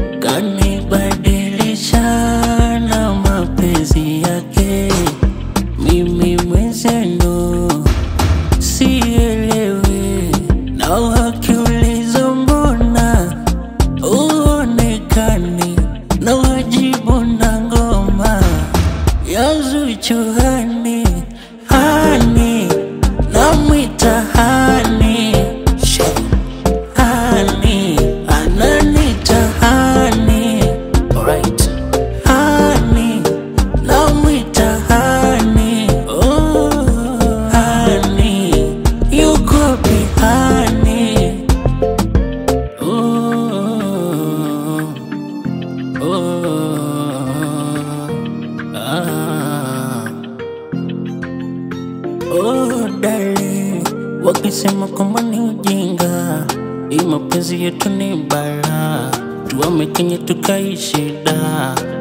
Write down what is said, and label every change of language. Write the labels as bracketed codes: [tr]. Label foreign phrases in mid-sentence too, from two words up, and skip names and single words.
[sw] Kanibadilisha na mapenzi yake, mimi mwenzenu sielewi. Na wakiuliza mbona huonekani, na wajibu na ngoma ya Zuchu, hani, hani, namwita hani. Hani, ananita hani. Alright. Hani, namwita hani. Oh, hani, yuko wapi hani? Oh, oh, ah. [en] Oh, darling, [sw] wakisema kwamba ni ujinga, hii mapenzi yetu ni balaa, tuame Kenya tukaishi da.